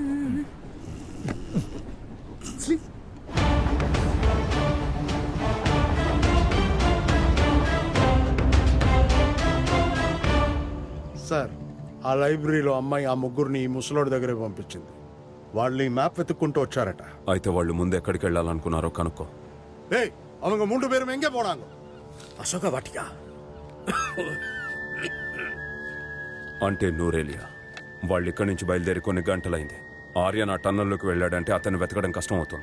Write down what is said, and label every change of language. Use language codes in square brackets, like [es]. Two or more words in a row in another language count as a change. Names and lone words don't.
[te] సార్, ఆ లైబ్రరీలో అమ్మాయి ఆ ముగ్గురిని ఈ ముసలోడి దగ్గరికి పంపించింది. వాళ్ళు ఈ మ్యాప్ వెతుక్కుంటూ వచ్చారట. అయితే వాళ్ళు ముందు ఎక్కడికి వెళ్ళాలనుకున్నారో కనుక్కో. [ta] அவங்க 3 பேரும் எங்கே போனாங்க? [te] అశోక వాటిక. అంటే నూరేలియా. వాళ్ళు ఇక్కడి నుంచి బయలుదేరి కొన్ని గంటలైంది. ఆర్యన్ ఆ టన్నల్లోకి వెళ్ళాడంటే అతన్ని వెతకడం కష్టం అవుతుంది.